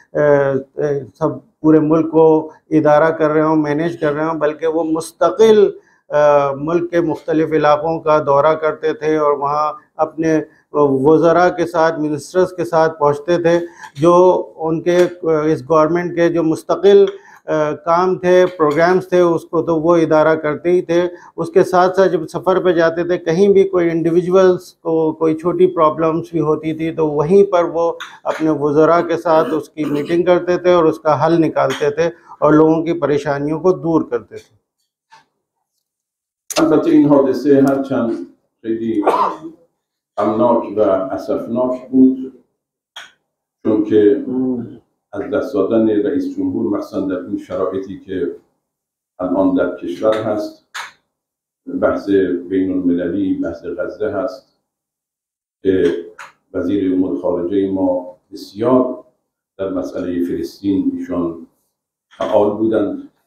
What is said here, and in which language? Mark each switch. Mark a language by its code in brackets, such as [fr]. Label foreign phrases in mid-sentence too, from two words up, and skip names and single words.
[hi] सब पूरे मुल्क को इदारा कर रहे हों, मैनेज कर रहे हों, बल्कि वो मुस्तकिल मुल्क के मुख्तलिफ़ इलाक़ों का दौरा करते थे और वहाँ अपने वज़रा के साथ, मिनिस्टर्स के साथ पहुँचते थे, जो उनके इस गवर्नमेंट के जो मुस्तकिल काम थे, प्रोग्राम्स थे, उसको तो वो इदारा करते ही थे। उसके साथ साथ जब सफ़र पे जाते थे, कहीं भी कोई इंडिविजुअल्स को कोई छोटी प्रॉब्लम्स भी होती थी तो वहीं पर वो अपने वज़रा के साथ उसकी मीटिंग करते थे और उसका हल निकालते थे और लोगों की परेशानियों को दूर करते थे। [fa] البته این حادثه هرچند خیلی غمناک و اسفناک بود، چون که از دست دادن رئیس جمهور مخصوصا در این شرایطی که الان در کشور هست، بحث بین المللی بحث غزه هست که وزیر امور خارجه ما بسیار در مسئله فلسطین ایشان فعال بودند.